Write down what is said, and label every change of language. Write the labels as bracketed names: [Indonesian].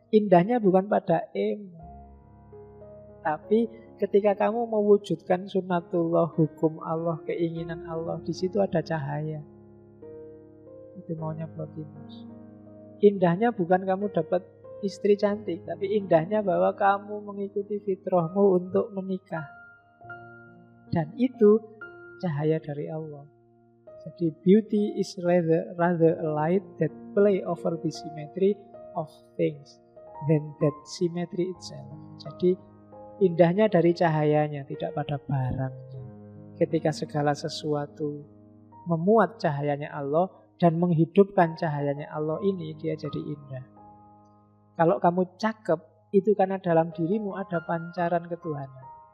[Indonesian] Indahnya bukan pada E, tapi ketika kamu mewujudkan sunnatullah, hukum Allah, keinginan Allah, di situ ada cahaya. Itu maunya Plotinus. Indahnya bukan kamu dapat istri cantik, tapi indahnya bahwa kamu mengikuti fitrahmu untuk menikah. Dan itu cahaya dari Allah. Jadi [English] beauty is rather a light that play over the symmetry of things than that symmetry itself. [Indonesian] Jadi indahnya dari cahayanya, tidak pada barangnya. Ketika segala sesuatu memuat cahayanya Allah dan menghidupkan cahayanya Allah ini, dia jadi indah. Kalau kamu cakep, itu karena dalam dirimu ada pancaran ketuhanan.